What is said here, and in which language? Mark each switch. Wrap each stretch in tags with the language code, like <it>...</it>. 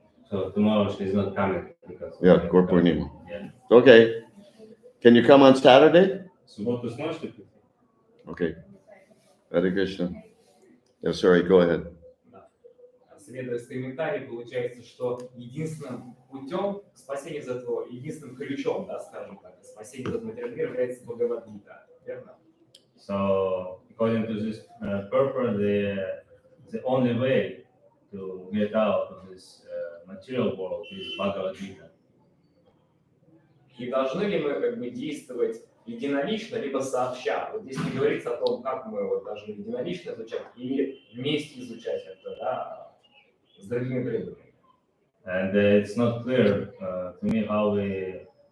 <en>So tomorrow she's not coming because Yeah, Gurpurnima. Yeah. Okay. Can you come on Saturday?</en> <ru>В субботу сможете прийти?</ru> <en>Okay. Hare Krishna. Yes, sorry, go ahead.</en> <ru>следуя с комментарием, получается, что единственным путем к спасению из этого, единственным ключом, да, скажем так, к спасению из этого материального мира является Бхагавад-гита, верно?</ru> <en>So according to this purpose, the only way to get out of this material world is Bhagavad Gita.</en> <ru>И должны ли мы как бы действовать единолично, либо сообща? Вот здесь не говорится о том, как мы вот должны единолично изучать или вместе изучать это, да, с другими преданными.</ru> <en>And it's not clear to me how we.</en>